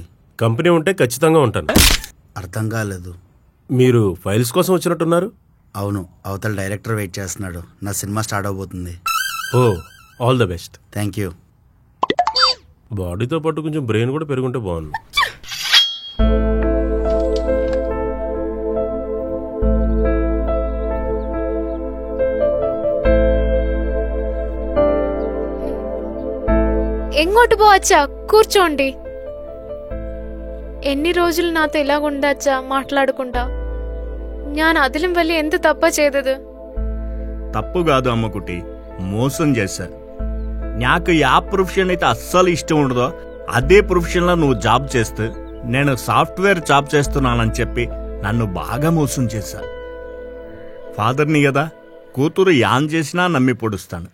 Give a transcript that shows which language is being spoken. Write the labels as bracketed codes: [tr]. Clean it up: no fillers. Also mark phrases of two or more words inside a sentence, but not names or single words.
[te] కంపెనీ ఉంటే ఖచ్చితంగా ఉంటాను. అర్థం కాలేదు. మీరు ఫైల్స్ కోసం వచ్చినట్టున్నారు? అవును, అవతల డైరెక్టర్ వెయిట్ చేస్తున్నాడు. నా సినిమా స్టార్ట్ అవబోతుంది. [en] Oh, all the best. Thank you. [te] బాడీతో పాటు కొంచెం బ్రెయిన్ కూడా పెరుగుంటే బాగుంది. [ml] എങ്ങോട്ട് പോവച്ചാ? [te] కూర్చోండి. ఎన్ని రోజులు నాతో ఇలాగుండచ్చా మాట్లాడుకుంటా? [ml] ഞാൻ അതിലും വലിയ എന്ത് തപ്പാ ചെയ്തത്? [te] తప్పు కాదు అమ్మకుటి, మోసం చేశారు. నాకు యా ప్రొఫెషన్ అయితే అస్సలు ఇష్టం ఉండదో అదే ప్రొఫెషన్లో నువ్వు జాబ్ చేస్తూ నేను [en] software job [te] చేస్తున్నానని చెప్పి నన్ను బాగా మోసం చేశారు. ఫాదర్ని కదా, కూతురు యాన్ చేసినా నమ్మి పొడుస్తాను.